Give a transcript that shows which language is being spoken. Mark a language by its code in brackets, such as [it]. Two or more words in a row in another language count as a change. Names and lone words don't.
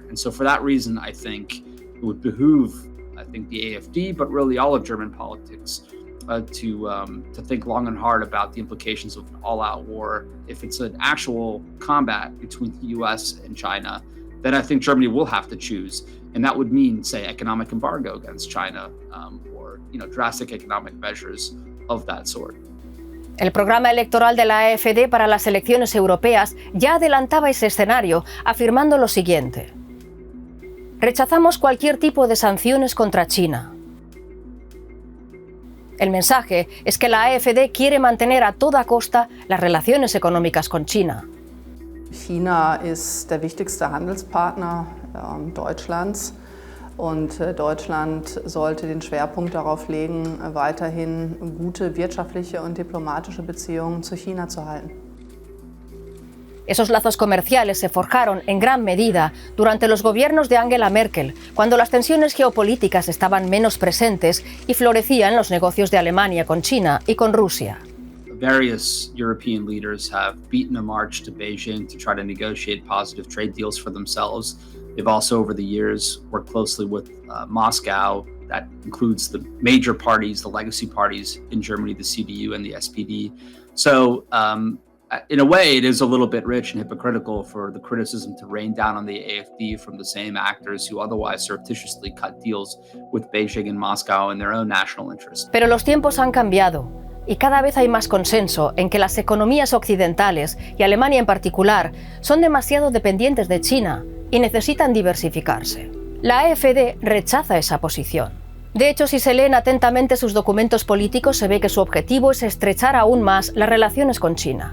[en] And so for that reason, I think it would behoove, the AfD, but really all of German politics, to think long and hard about the implications of an all-out war. If it's an actual combat between the US and China, then I think Germany will have to choose. And that would mean, say, economic embargo against China, or drastic economic measures of that sort. [es] El programa electoral de la AfD para las elecciones europeas ya adelantaba ese escenario, afirmando lo siguiente: rechazamos cualquier tipo de sanciones contra China. El mensaje es que la AfD quiere mantener a toda costa las relaciones económicas con China. [de] China ist der wichtigste Handelspartner Deutschlands. Und Deutschland sollte den Schwerpunkt darauf legen, weiterhin gute wirtschaftliche und diplomatische Beziehungen zu China zu halten. [es] Esos lazos comerciales se forjaron en gran medida durante los gobiernos de Angela Merkel, cuando las tensiones geopolíticas estaban menos presentes y florecían los negocios de Alemania con China y con Rusia. [en] Various European leaders have beaten a march to Beijing to try to negotiate positive trade deals for themselves. They've also, over the years, worked closely with Moscow. That includes the major parties, the legacy parties in Germany, the CDU and the SPD. So, in a way, it is a little bit rich and hypocritical for the criticism to rain down on the AfD from the same actors who otherwise surreptitiously cut deals with Beijing and Moscow in their own national interest. [es] Pero los tiempos han cambiado y cada vez hay más consenso en que las economías occidentales, y Alemania en particular, son demasiado dependientes de China y necesitan diversificarse. La AfD rechaza esa posición. De hecho, si se leen atentamente sus documentos políticos, se ve que su objetivo es estrechar aún más las relaciones con China.